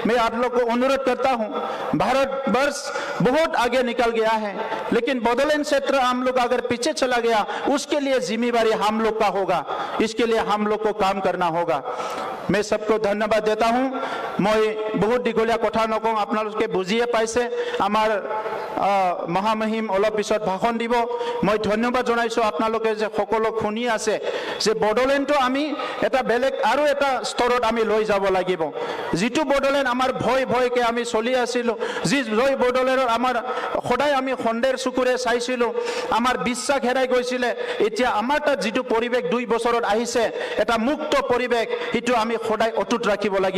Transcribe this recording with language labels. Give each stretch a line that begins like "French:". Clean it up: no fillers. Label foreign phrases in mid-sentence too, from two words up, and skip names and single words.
Hindi: मैं आप लोग को अनुरोध करता हूं, भारत वर्ष बहुत आगे निकल गया है लेकिन बोडोलैंड क्षेत्र हम लोग अगर पीछे चला गया उसके लिए जिम्मेवारी हम लोग का होगा, इसके लिए हम लोग को काम करना होगा। मैं सबको धन्यवाद देता हूं।
Assamese: মই বহুত দীঘলীয়া কথা নকওঁ, আপোনালোকে বুজিয়েই পাইছে। আমাৰ মহামহিম অলপ পিছত ভাষণ দিব। মই ধন্যবাদ জনাইছো আপোনালোকে যে সকলো শুনি আছে যে বড়োলেণ্ডটো আমি এটা বেলেগ আৰু এটা স্তৰত আমি লৈ যাব লাগিব। যিটো বড়োলেণ্ড আমাৰ ভয়কে আমি চলি আছিলো, যি জয় বড়োলেণ্ডৰ আমাৰ সদায় আমি সন্দেৰ চকুৰে চাইছিলো, আমাৰ বিশ্বাস হেৰাই গৈছিলে, এতিয়া আমাৰ তাত যিটো পৰিৱেশ 2 বছৰত আহিছে এটা মুক্ত পৰিৱেশ, সেইটো আমি সদায় অটুট ৰাখিব লাগিব।